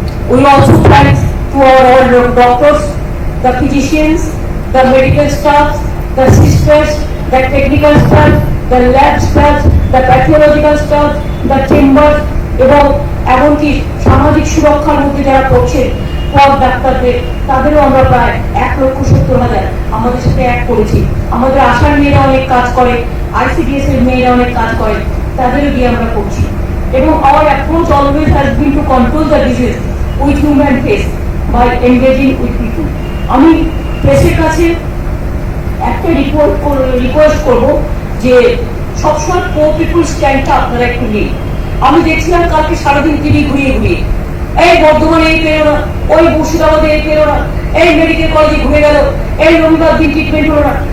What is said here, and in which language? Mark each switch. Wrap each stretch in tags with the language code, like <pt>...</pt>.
<en>We also thank to all doctors, the physicians, the medical staff, the sisters, the technical staff, the lab staff, the pathological staff, the chambers,</en> <bn>এবং এমনকি সামাজিক সুরক্ষার মধ্যে যারা করছে ডাক্তারদের, তাদেরও আমরা প্রায় 1,70,000 আমাদের সাথে এক করেছি। আমাদের আশার মেয়েরা অনেক কাজ করে, ICDS এর মেয়েরা অনেক কাজ করে, তাদেরও দিয়ে আমরা করছি।</bn> <en>এবং our approach always has been to control the disease with human face by engaging with people.</en> <bn>আমি প্রেসের কাছে একটা রিকোয়েস্ট করব যে সবসময় পোর পিপুল স্ট্যান্ডটা আপনারা একটু নিন। আমি দেখছিলাম কালকে সারাদিন টিভি ঘুরিয়ে ঘুরিয়ে, এই বর্ধমানে এই পেরো না, ওই মুর্শিদাবাদে এই পেরো না, এই মেডিকেল কলেজে ঘুরে গেল, এই রবিবার দিন ট্রিটমেন্ট হলো না।</bn>